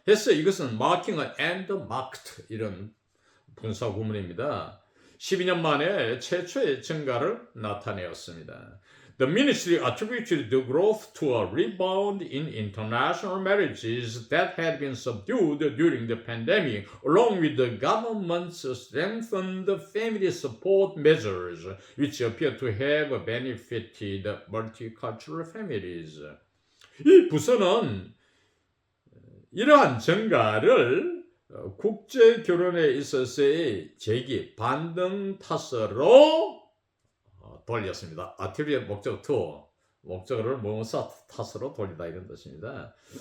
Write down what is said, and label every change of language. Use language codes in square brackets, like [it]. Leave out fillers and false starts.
[ko] 해서 이것은 marking은 and marked 이런 분사 구문입니다. 12년 만에 최초의 증가를 나타내었습니다. [en] The ministry attributed the growth to a rebound in international marriages that had been subdued during the pandemic, along with the government's strengthened family support measures, which appear to have benefited multicultural families. [ko] 이 부서는 이러한 증가를 국제 결혼에 있어서의 제기 반등 탓으로 돌렸습니다. attribute 목적 to 목적어를 뭐뭐사 탓으로 돌리다 이런 뜻입니다.